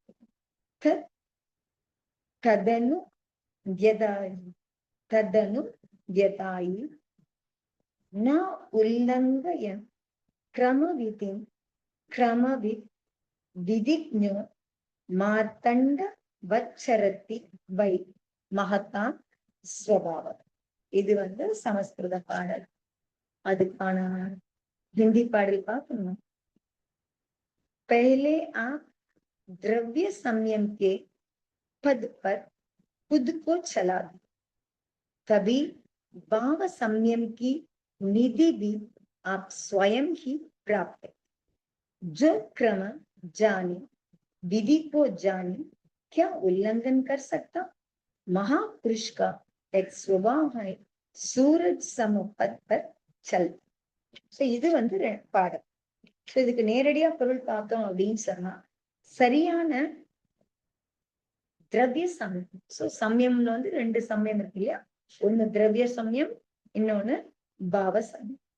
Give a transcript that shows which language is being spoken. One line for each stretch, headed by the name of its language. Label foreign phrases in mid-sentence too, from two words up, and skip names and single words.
Sanskrit: तदनु यदायि न उल्लङ्घय क्रमवित् विधिज्ञो मार्तण्ड वच्चरत्ति वै महता स्वभावम्.
Tamil: இது வந்து சமஸ்கிருத பாடல். அதுக்கான ஹிந்தி பாடல் பார்க்கணும்.
Hindi: पहले आप द्रव्य संयम के पद पर खुद को चला दो, तभी भाव संयम की निधि भी आप स्वयं ही प्राप्त। जो क्रम जाने विधि को जाने क्या उल्लंघन कर सकता? महापुरुष का एक स्वभाव है सूरज समपद पर चल.
Tamil: இது வந்து பாடம். இதுக்கு நேரடியா பொருள் பார்த்தோம் அப்படின்னு சொன்னா சரியான திரவிய சமயம். சமயம்ல வந்து 2 சமயம் இருக்கு இல்லையா? ஒண்ணு திரவிய சமயம், இன்னொன்னு பாவ சமயம்.